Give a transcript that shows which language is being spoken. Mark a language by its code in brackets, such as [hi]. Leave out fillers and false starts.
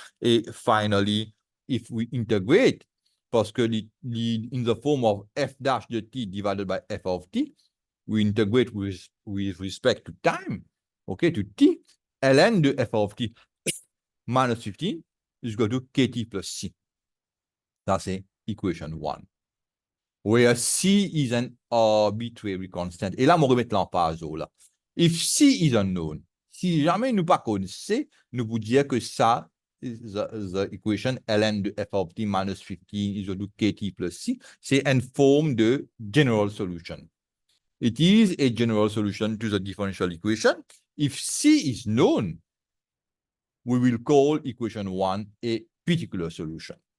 [en] Et finally, if we integrate, [fr] parce que [en] in the form of f dash de t divided by f of t, we integrate with respect to time, okay, to t, ln de f of t minus 15 is equal to kt plus c. That's equation 1. Where c is an arbitrary constant. [fr] Et là, on remet l'emphase là. [en] If c is unknown, [fr] si jamais nous pas connaissons c, nous vous dire que ça, [en] the equation ln de f of t minus 15 is equal to kt plus c, [fr] c'est une forme de general solution. [en] It is a general solution to the differential equation. If c is known, we will call equation 1 a particular solution.